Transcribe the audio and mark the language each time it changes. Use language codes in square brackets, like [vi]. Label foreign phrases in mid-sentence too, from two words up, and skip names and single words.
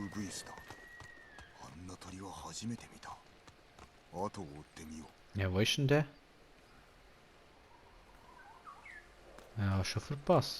[ja] スだ。あんな鳥は初めて見た。後を追ってみよう。 [de] Ja, wo ist denn der? Ja, schon verpasst.